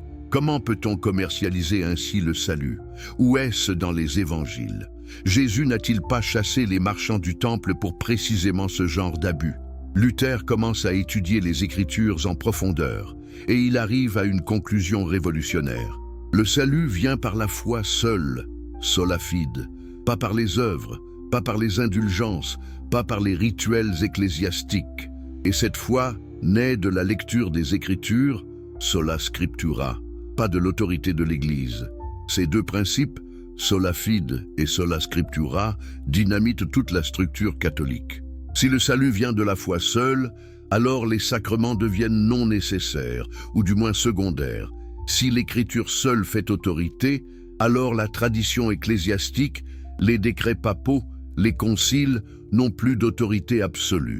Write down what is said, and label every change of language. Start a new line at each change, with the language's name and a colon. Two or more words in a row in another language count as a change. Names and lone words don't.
French: Comment peut-on commercialiser ainsi le salut? Où est-ce dans les évangiles? Jésus n'a-t-il pas chassé les marchands du temple pour précisément ce genre d'abus? Luther commence à étudier les Écritures en profondeur et il arrive à une conclusion révolutionnaire. Le salut vient par la foi seule,
Latin: sola fide,
French: pas par les œuvres, pas par les indulgences, pas par les rituels ecclésiastiques. Et cette foi naît de la lecture des Écritures,
Latin: sola scriptura,
French: pas de l'autorité de l'Église. Ces deux principes,
Latin: sola fide
French: et
Latin: sola scriptura,
French: dynamitent toute la structure catholique. Si le salut vient de la foi seule, alors les sacrements deviennent non nécessaires, ou du moins secondaires. Si l'Écriture seule fait autorité, alors la tradition ecclésiastique, les décrets papaux, les conciles n'ont plus d'autorité absolue.